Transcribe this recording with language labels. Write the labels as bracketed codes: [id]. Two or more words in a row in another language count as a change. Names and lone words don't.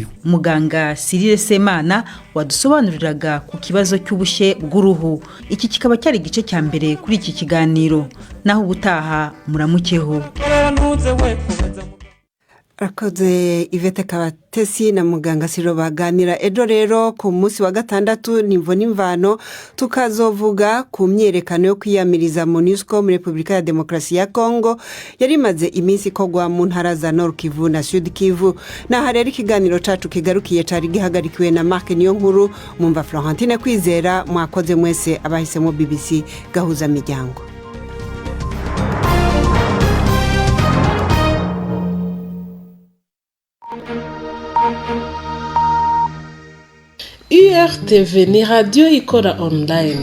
[rn] Muganga Cyril Semana wadusobanuriraga ku kibazo cy'ubushye bw'uruhu. Iki kikaba cyari igice cya mbere kuri iki kiganiro, naho ubutaha muramukeho. Akoze Ivete Kabatesi na muganga Siro baganira ejo rero ku munsi wa gatandatu nimvo n'imvano tukazovuga ku myerekano yo kwiyamiriza MONUSCO muri Republika ya Demokarasi ya Kongo yari imaze iminsi kogwa mu ntara za Nord Kivu na Sud Kivu. Na rero ikiganiro cacu kigarukiye cari gihagarikiwe na Mark Niyonkuru, mumva Florentine Kwizera, mwakoze mwese abahisemo BBC Gahuzamiryango. URTV ni radiyo ikora online.